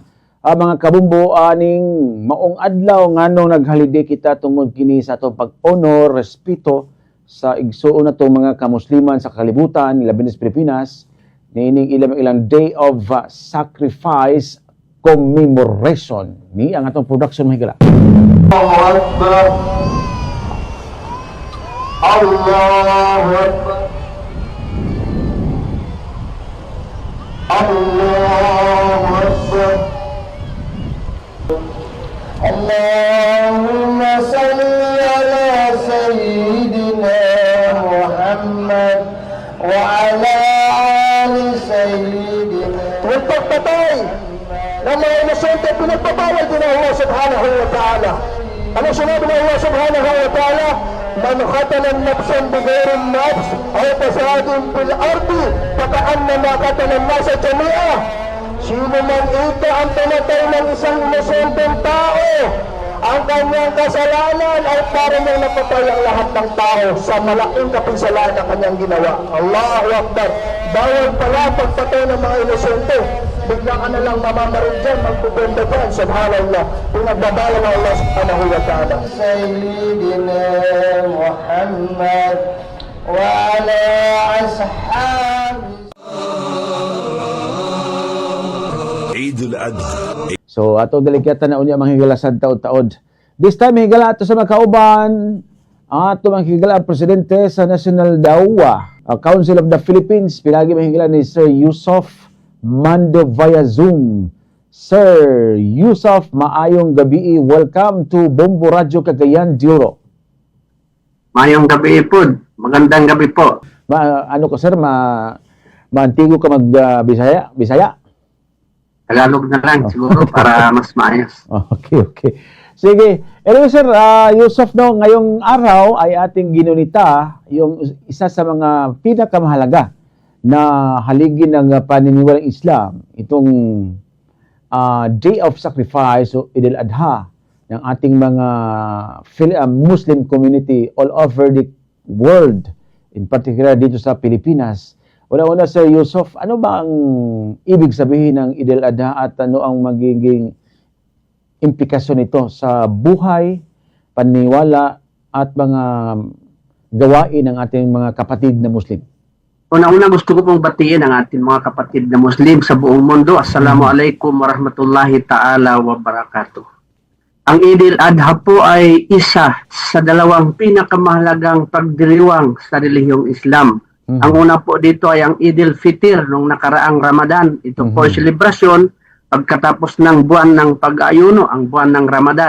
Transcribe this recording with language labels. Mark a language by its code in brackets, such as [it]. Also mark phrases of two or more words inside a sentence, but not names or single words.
[ceb] Mga kabumbo aning maong adlaw nganong naghaliday kita tungod kini sa atong pag-honor, respeto sa igsuon nato mga kamusliman sa kalibutan labi na sa Pilipinas niining ilang [en] day of sacrifice commemoration [ceb] ni ang atong production mahigala. [ar] الله أكبر. الله أكبر. الله أكبر. اللهم صل على سيدنا محمد وعلى آل سيدنا. [tl] Huwag pagpatay ng mga inosente pinagpapawal din ng Allah [ar] سبحانه وتعالى. [tl] Ano sinabi ng Allah [ar] سبحانه وتعالى? من قتل نفسا بغير نفس أو فساد في الأرض فكأنما قتل الناس جميعا. [tl] Sino man ito ang pinatay ng isang inosenteng tao, ang kanyang kasalanan ay parang nang napatay ang lahat ng tao sa malaking kapisalan na kanyang ginawa. [ar] الله أكبر. [tl] Bawal pala pagpatay ng mga inosente. Bigla ka na lang mamamaril dyan, magpupenda dyan. Subhanallah. Pinagbabala ng Allah [ar] سبحانه وتعالى. سيدنا محمد وعلى أصحابه. [ceb] Idul Adha. So ato delikatan na unya manghigala sa taod-taod. [en] This time [ceb] higala ato sa mga kauban ato manghigala ang presidente sa National Dawa Council of the Philippines pinagi manghigala ni Sir Yusuf Mando via Zoom. Sir Yusuf, maayong gabi. [en] Welcome to Bombo Radio Cagayan de Oro. [ceb] Maayong gabi po. [tl] Magandang gabi po. [ceb] Ano ko sir, maantigo ka mag-Bisaya? Bisaya? [tl] Tagalog na lang siguro para mas maayos. Okay. Sige. Anyway sir, Yusuf, no, ngayong araw ay ating ginunita yung isa sa mga pinakamahalaga na haligi ng paniniwalang Islam, itong [en] Day of Sacrifice [tl] o Idil Adha ng ating mga [en] Muslim community all over the world, in particular [tl] dito sa Pilipinas. Una-una Sir Yusuf, ano ba ang ibig sabihin ng Idil Adha at ano ang magiging implikasyon nito sa buhay, paniniwala at mga gawain ng ating mga kapatid na Muslim? Una-una gusto ko pong batiin ang ating mga kapatid na Muslim sa buong mundo. [ar] السلام عليكم ورحمة الله تعالى وبركاته. [tl] Ang Idil Adha po ay isa sa dalawang pinakamahalagang pagdiriwang sa relihiyong Islam. Ang una po dito ay ang Idil Fitr nung nakaraang Ramadan. Ito po ay selebrasyon pagkatapos ng buwan ng pag-ayuno, ang buwan ng Ramadan.